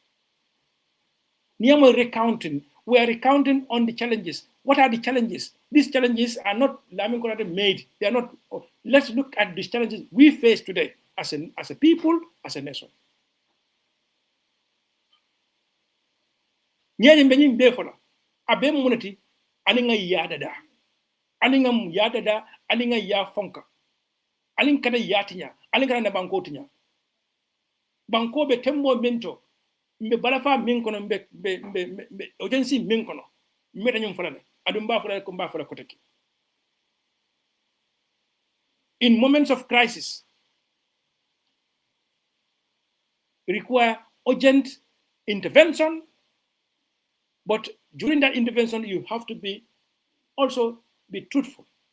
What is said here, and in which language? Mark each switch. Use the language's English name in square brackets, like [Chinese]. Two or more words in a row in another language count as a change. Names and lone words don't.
[English] We are recounting on the challenges. What are the challenges? These challenges are not made. They are not. Let's look at these challenges we face today as a people, as a nation. [Mandingo] ñeñi be ñim be fola abe munati ani nga yadada ani ngam yadada ani nga ya fonka ani kada yatinya ani kada na banko tinya banko be tembo mento mbe balafa min kono mbe ojensi min kono mbe dañum fola adum ba fola ko ba fola ko tekki [English] in moments of crisis require urgent intervention, but during that intervention you have to be also be truthful.